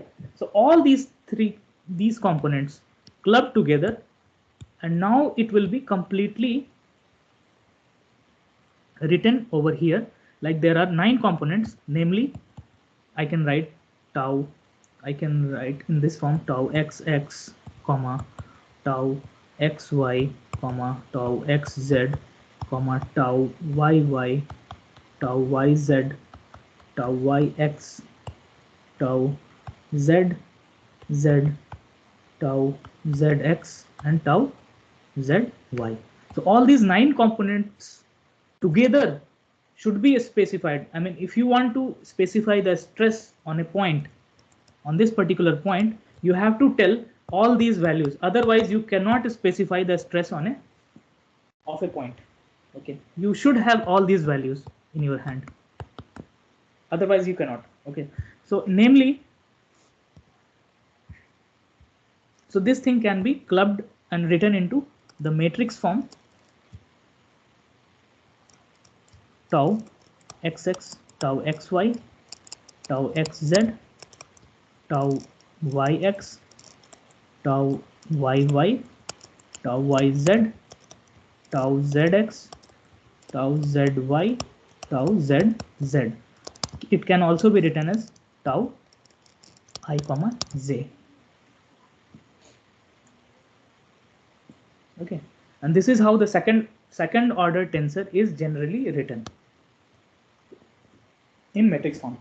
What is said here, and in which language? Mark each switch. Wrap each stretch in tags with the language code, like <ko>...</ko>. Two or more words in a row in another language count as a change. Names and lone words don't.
<en>So all these components club together, and now it will be completely written over here. Like there are 9 components, namely I can write tau, I can write in this form tau xx, comma tau xy, comma tau xz, comma tau yy, tau yz, tau yx, tau zz, tau zx, and tau zy. So all these 9 components together should be specified. I mean, if you want to specify the stress on a point, on this particular point, you have to tell all these values. Otherwise, you cannot specify the stress on a point. Okay, you should have all these values in your hand. Otherwise, you cannot. Okay, so namely, so this thing can be clubbed and written into the matrix form tau xx, tau xy, tau xz, tau yx, tau yy, tau yz, tau zx, tau zy, tau zz. It can also be written as tau I, j. Okay, and this is how the second order tensor is generally written in matrix form.</en>